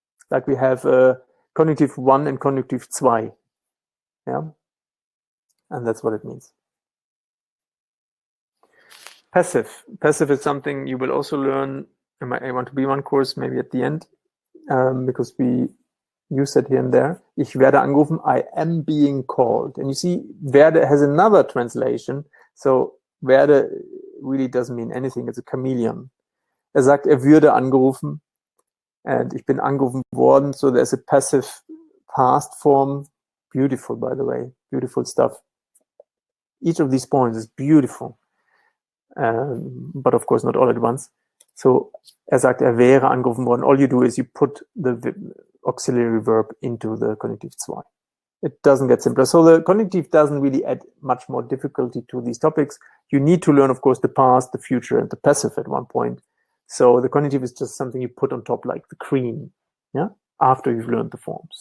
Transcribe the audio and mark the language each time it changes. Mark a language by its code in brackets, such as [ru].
[en] Like we have Konjunktiv 1 and Konjunktiv 2. Yeah. And that's what it means. Passive. Passive is something you will also learn in my A1 to B1 course, maybe at the end, because we use it here and there. [de] Ich werde angerufen, [en] I am being called. And you see, werde has another translation. So werde really doesn't mean anything. It's a chameleon. [de] Sagt, würde angerufen. And ich bin angerufen worden. [en] So there's a passive past form. Beautiful, by the way. Beautiful stuff. Each of these points is beautiful. But of course not all at once. So [de] sagt, wäre angerufen worden. [en] All you do is you put the auxiliary verb into the Konjunktiv 2. It doesn't get simpler. So the Konjunktiv doesn't really add much more difficulty to these topics. You need to learn, of course, the past, the future, and the passive at one point. So the Konjunktiv is just something you put on top like the cream, yeah, after you've learned the forms.